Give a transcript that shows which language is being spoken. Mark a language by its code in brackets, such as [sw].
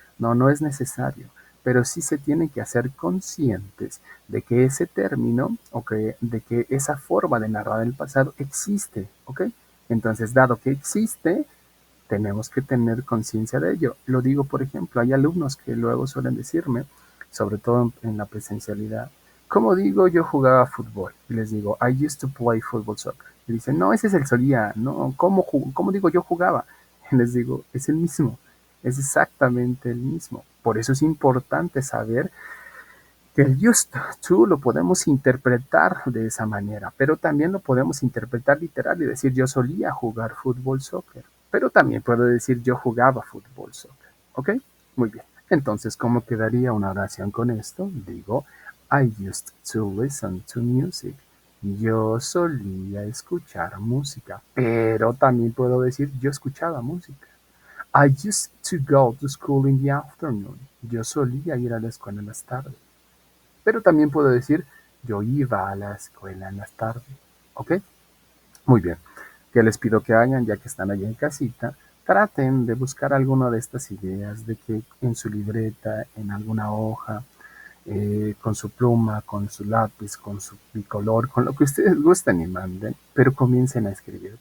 [es] No, no es necesario. Pero sí se tienen que hacer conscientes de que ese término, de que esa forma de narrar el pasado existe, ¿ok? Entonces, dado que existe, tenemos que tener conciencia de ello. Lo digo, por ejemplo, hay alumnos que luego suelen decirme, sobre todo en la presencialidad, ¿cómo digo yo jugaba fútbol? Y les digo, [en] I used to play football soccer. [es] Y dicen, no, ese es el solía, no, ¿cómo digo yo jugaba? Y les digo, es el mismo, es exactamente el mismo. Por eso es importante saber que el used to lo podemos interpretar de esa manera, pero también lo podemos interpretar literal y decir yo solía jugar fútbol soccer, pero también puedo decir yo jugaba fútbol soccer, ¿ok? Muy bien. Entonces, ¿cómo quedaría una oración con esto? [en] Digo, I used to listen to music. [es] Yo solía escuchar música, pero también puedo decir yo escuchaba música. [en] I used to go to school in the afternoon. [es] Yo solía ir a la escuela en las tardes. Pero también puedo decir, yo iba a la escuela en las tardes. ¿Ok? Muy bien. ¿Qué les pido que hagan ya que están allí en casita? Traten de buscar alguna de estas ideas, de que en su libreta, en alguna hoja, con su pluma, con su lápiz, con su bicolor, con lo que ustedes gusten y manden, pero comiencen a escribir.